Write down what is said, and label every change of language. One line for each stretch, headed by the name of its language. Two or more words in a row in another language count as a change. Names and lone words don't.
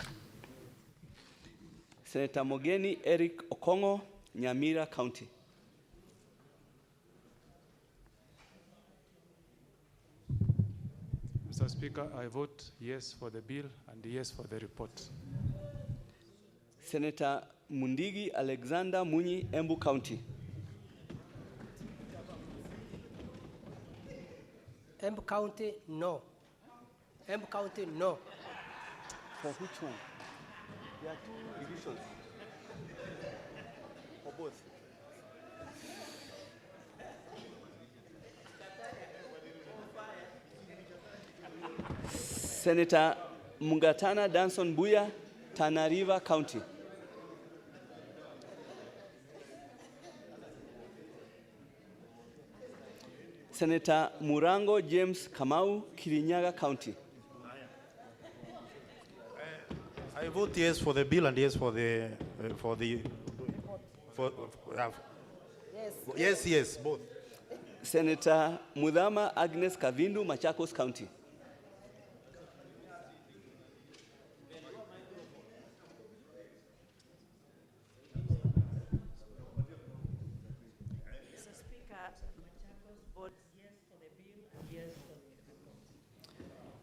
English: Senator Mogeni Eric Okongo, Nyamira County. Mr. Speaker, I vote yes for the bill and yes for the report. Senator Mundigi Alexander Munyi, Embu County. Embu County, no. Embu County, no. For which one? There are two divisions. For both. Senator Mungatana Danson Buya, Tana River County. Senator Murango James Kamau, Kirinyaga County. I vote yes for the bill and yes for the yes, both. Senator Mudama Agnes Kavindu, Machakos County. Mr. Speaker, Machakos votes yes for the bill and yes for the report.